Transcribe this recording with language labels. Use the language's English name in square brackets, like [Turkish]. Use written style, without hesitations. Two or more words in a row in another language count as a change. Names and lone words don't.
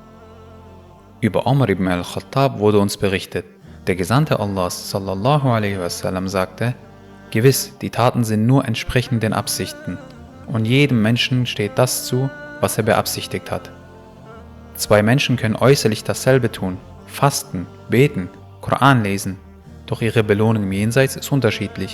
[German] Über Omar ibn al-Khattab wurde uns berichtet, der Gesandte Allahs [Arabic] صلى الله عليه وسلم [German] sagte: Gewiss, die Taten sind nur entsprechend den Absichten, und jedem Menschen steht das zu, was er beabsichtigt hat. Zwei Menschen können äußerlich dasselbe tun, fasten, beten, Koran lesen, doch ihre Belohnung im Jenseits ist unterschiedlich.